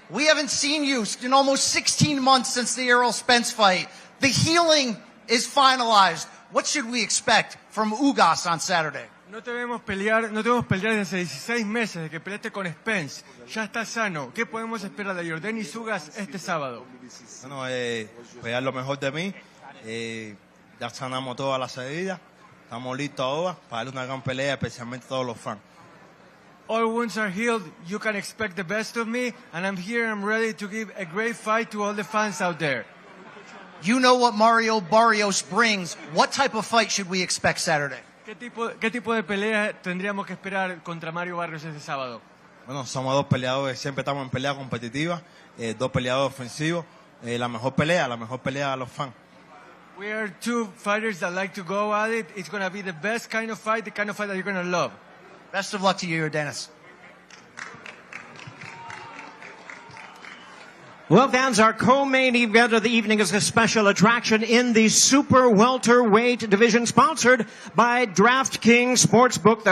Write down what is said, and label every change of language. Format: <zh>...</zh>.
<en>We haven't seen you in almost 16 months since the Errol Spence fight. The healing is finalized. What should we expect from Ugas on Saturday?</en> <es>No te vemos pelear desde 16 meses de que peleaste con Spence. Ya está sano. ¿Qué podemos esperar de Yordenis Ugas este sábado? Bueno, pelear lo mejor de mí. Ya sanamos todas las heridas. Estamos listos ahora para darle una gran pelea, especialmente a todos los fans.</es> <en>All wounds are healed. You can expect the best of me, and I'm here. I'm ready to give a great fight to all the fans out there. You know what Mario Barrios brings. What type of fight should we expect Saturday?</en> <es>¿Qué tipo de pelea tendríamos que esperar contra Mario Barrios este sábado? Bueno, somos dos peleadores, siempre estamos en pelea competitiva, dos peleadores ofensivos. La mejor pelea a los fans.</es> <en>We are two fighters that like to go at it. It's going to be the best kind of fight, the kind of fight that you're going to love. Best of luck to you, Dennis. Well, fans, our co-main event of the evening is a special attraction in the super welterweight division, sponsored by DraftKings Sportsbook.</en>